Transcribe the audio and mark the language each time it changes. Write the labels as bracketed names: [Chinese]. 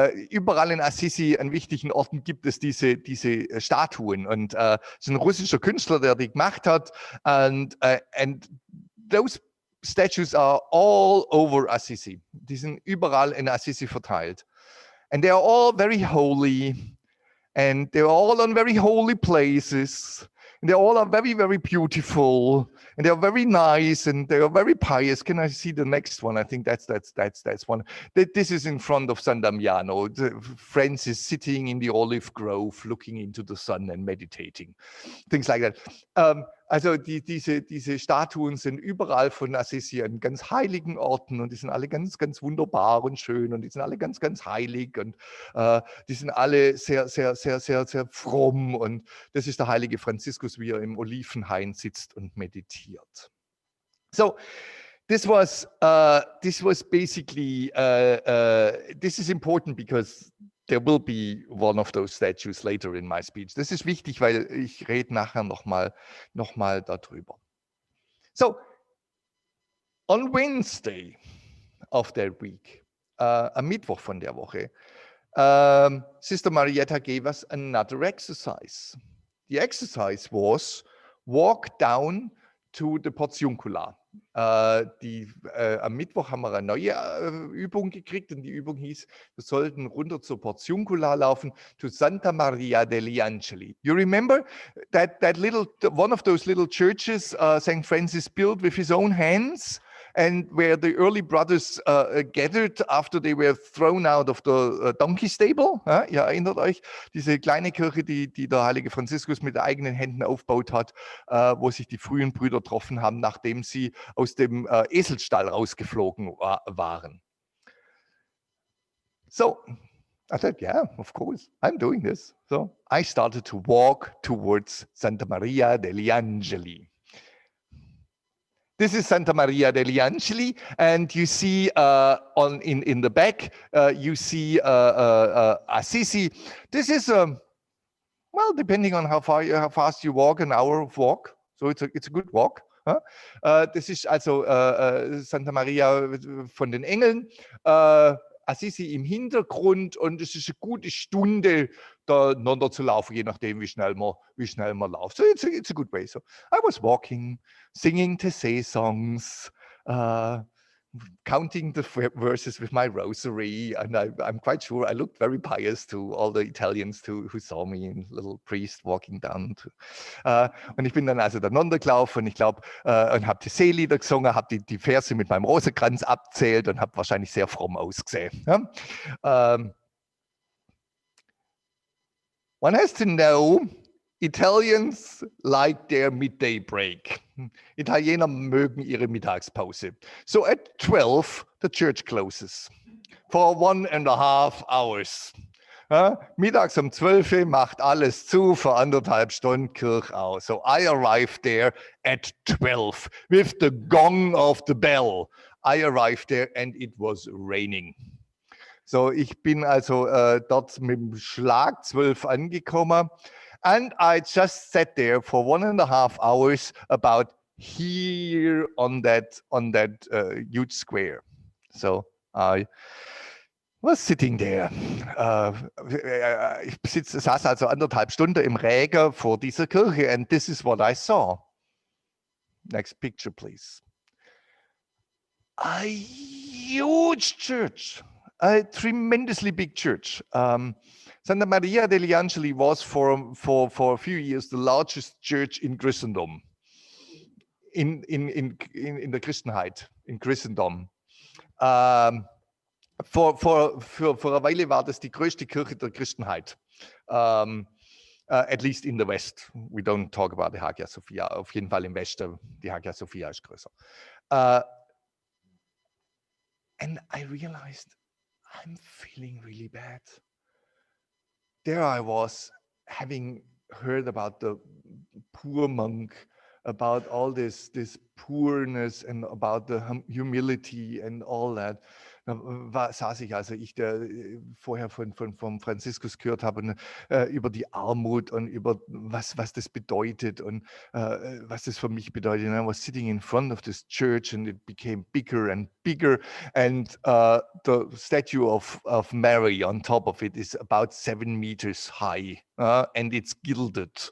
[German] Überall in Assisi, an wichtigen Orten, gibt es diese Statuen. Und es ist ein russischer Künstler, der die gemacht hat. [English] And those statues are all over Assisi. [German] Die sind überall in Assisi verteilt. [English] And they are all very holy. And they're all on very holy places. And they all are very, very beautiful. And they're very nice. And they are very pious. Can I see the next one? I think that's one. This is in front of San Damiano. Francis sitting in the olive grove, looking into the sun and meditating. Things like that. [German] Also diese Statuen sind überall von Assisi an ganz heiligen Orten und die sind alle ganz, ganz wunderbar und schön und die sind alle ganz, ganz heilig und die sind alle sehr, sehr, sehr, sehr, sehr fromm und das ist der heilige Franziskus, wie er im Olivenhain sitzt und meditiert. [English] So, this was basically, this is important because there will be one of those statues later in my speech. [German] Das ist wichtig, weil ich rede nachher noch mal darüber. [English] So, on Wednesday of that week, [German] am Mittwoch von der Woche, [English] Sister Marietta gave us another exercise. The exercise was walk down to the Portiuncula. [German] Am Mittwoch haben wir eine neue Übung gekriegt und die Übung hieß, wir sollten runter zur Portiuncula laufen, to Santa Maria degli Angeli. [English] You remember that one of those little churches St. Francis built with his own hands? And where the early brothers gathered after they were thrown out of the donkey stable. [German] Ihr erinnert euch, diese kleine Kirche, die der heilige Franziskus mit eigenen Händen aufgebaut hat, wo sich die frühen Brüder getroffen haben, nachdem sie aus dem Eselstall rausgeflogen waren. [English] So, I said, yeah, of course, I'm doing this. So I started to walk towards Santa Maria degli Angeli. This is Santa Maria degli Angeli, and you see in the back, you see Assisi. This is, well, depending on how fast you walk, an hour of walk. So it's a good walk. [German] Das ist also Santa Maria von den Engeln. Assisi im Hintergrund und es ist eine gute Stunde, da zu laufen, je nachdem, wie schnell man läuft. [English] So it's a good way. So I was walking, singing Taizé songs, counting the verses with my rosary, and I'm quite sure I looked very pious to all the Italians who saw me, a little priest walking down. [German] Und ich bin dann also danach gelaufen, ich glaube, und habe Taizé-Lieder gesungen, habe die Verse mit meinem Rosenkranz abzählt und habe wahrscheinlich sehr fromm ausgesehen. Ja? [English] One has to know, Italians like their midday break. [German] Italiener mögen ihre Mittagspause. [English] So at 12, the church closes for 1.5 hours. [German] Mittags um 12 macht alles zu, für 1,5 Stunden Kirche aus. [English] So I arrived there at 12 with the gong of the bell. I arrived there and it was raining. [German] So ich bin also dort mit dem Schlag 12 angekommen. [English] And I just sat there for 1.5 hours about here on that huge square. So I was sitting there. [German] Ich saß also 1,5 Stunden im Regen vor dieser Kirche [English] and this is what I saw. Next picture, please. A huge church, a tremendously big church. Santa Maria degli Angeli was for a few years the largest church in Christendom, [German] in der Christenheit, [English] in Christendom. [German] Vor einer Weile war das die größte Kirche der Christenheit, [English] at least in the West. We don't talk about the Hagia Sophia. [German] Auf jeden Fall im Westen, die Hagia Sophia ist größer. [English] And I realized I'm feeling really bad. There I was, having heard about the poor monk, about all this poorness and about the humility and all that. [German] saß ich, also ich, der vorher von Franziskus gehört habe, und, über die Armut und über was das bedeutet und was das für mich bedeutet. [English] And I was sitting in front of this church and it became bigger and bigger. And the statue of Mary on top of it is about 7 meters high and it's gilded.